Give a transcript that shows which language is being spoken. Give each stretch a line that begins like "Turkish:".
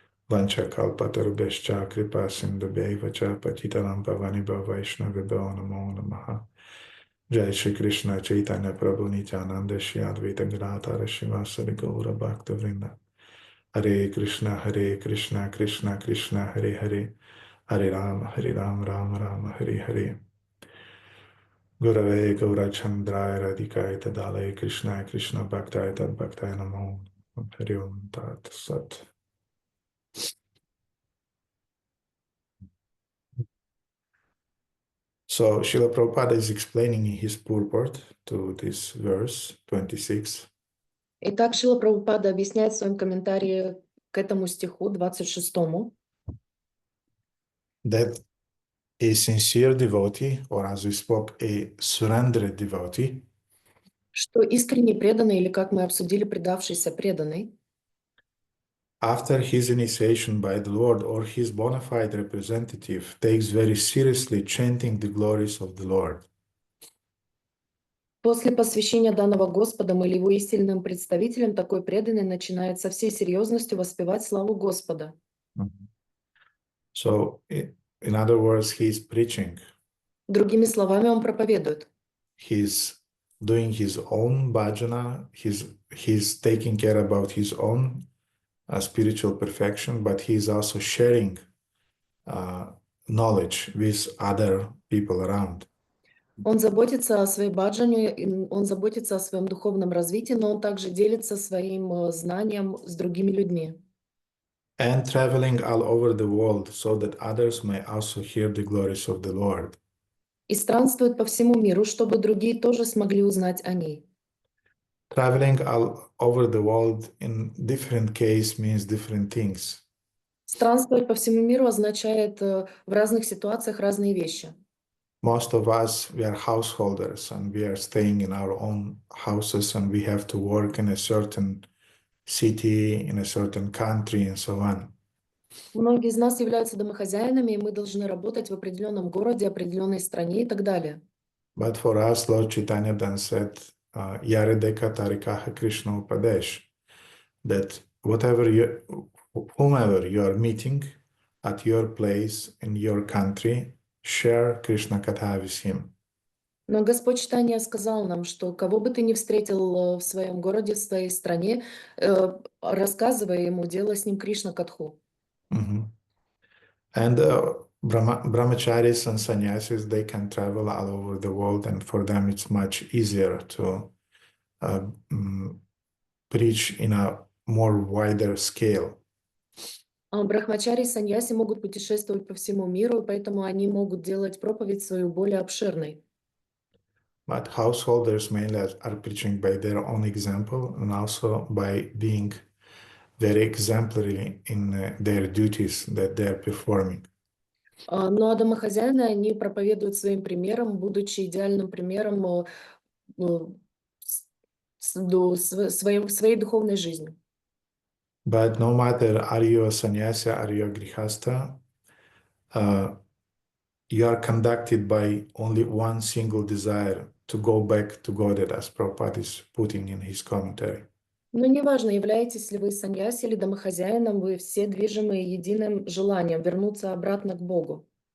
Sanskrit: Vancha Kalpatarubhescha Kripa Sindhubhaiva Cha Patitanam Pavanibha Vaishnavibhyo Namo Namaha Jai Shri Krishna Chaitanya Prabhu Nityananda Shri Advaita Gadadhara Shivasari Gaura Bhakta Vrinda Hare Krishna Krishna Krishna Hare Hare Hare Ram Rama Hare Hare Gurave Gaura Chandraya Radhikaya Tadalaya Krishna Bhaktaya Tad Bhaktaya Namo Hare Om Tat Sat.
English: So Srila Prabhupada is explaining his purport to this verse 26.
Russian: Итак, Шрила Прабхупада объясняет в своем комментарии к этому стиху 26,
English: That a sincere devotee, or as we spoke, a surrendered devotee,
Russian: что искренне преданный, или как мы обсудили, предавшийся преданный,
English: after his initiation by the Lord or his bona fide representative, takes very seriously chanting the glories of the Lord.
Russian: после посвящения данного Господом или его истинным представителем, такой преданный начинает со всей серьезностью воспевать славу Господа.
English: So, in other words, he's preaching.
Russian: Другими словами, он проповедует.
English: He's doing his own bhajana, he's taking care about his own spiritual perfection, but he's also sharing knowledge with other people around.
Russian: Он заботится о своей баджане, он заботится о своем духовном развитии, но он также делится своим знанием с другими людьми.
English: And traveling all over the world so that others may also hear the glories of the Lord.
Russian: И странствует по всему миру, чтобы другие тоже смогли узнать о ней.
English: Traveling all over the world in different case means different things.
Russian: Странствовать по всему миру означает в разных ситуациях разные вещи.
English: Most of us, we are householders and we are staying in our own houses and we have to work in a certain city, in a certain country and so on.
Russian: Многие из нас являются домохозяинами, и мы должны работать в определенном городе, определенной стране и так далее.
English: But for us, Lord Chaitanya then said,
Bangla: Yaredeka Tarikaha Krishna Upadesh,
English: that whomever you are meeting at your place, in your country, share Krishna Katha with him.
Russian: Но Господь Чайтанья сказал нам, что кого бы ты ни встретил в своем городе, в своей стране, рассказывай ему, делай с ним Кришна Катху.
English: And Brahmacharis and sannyasis, they can travel all over the world, and for them it's much easier to preach in a more wider scale.
Russian: Брахмачари и саньяси могут путешествовать по всему миру, и поэтому они могут делать проповедь свою более обширной.
English: But householders mainly are preaching by their own example and also by being very exemplary in their duties that they are performing.
Russian: Ну а домохозяины, они проповедуют своим примером, будучи идеальным примером своей духовной жизни.
English: But no matter are you a sannyasi, are you a grihasta, you are conducted by only one single desire to go back to God, as Prabhupada is putting in his commentary.
Russian: Но неважно, являетесь ли вы саньяси или домохозяином, вы все движимы единым желанием вернуться обратно к Богу.